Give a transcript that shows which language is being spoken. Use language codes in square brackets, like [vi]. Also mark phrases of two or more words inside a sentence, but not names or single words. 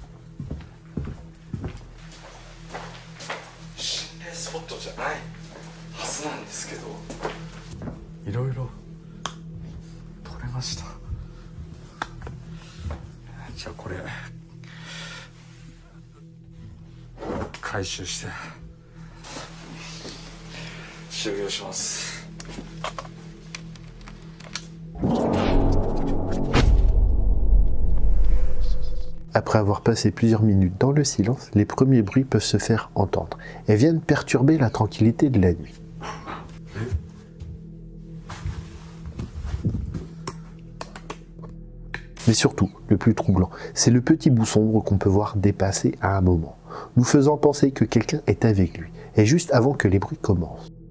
[ja] 心霊スポットじゃないはずなんですけど、いろいろ取れました。じゃあこれ回収して終了します。 [fr] Après avoir passé plusieurs minutes dans le silence, les premiers bruits peuvent se faire entendre et viennent perturber la tranquillité de la nuit. Mais surtout, le plus troublant, c'est le petit bout sombre qu'on peut voir dépasser à un moment, nous faisant penser que quelqu'un est avec lui, et juste avant que les bruits commencent.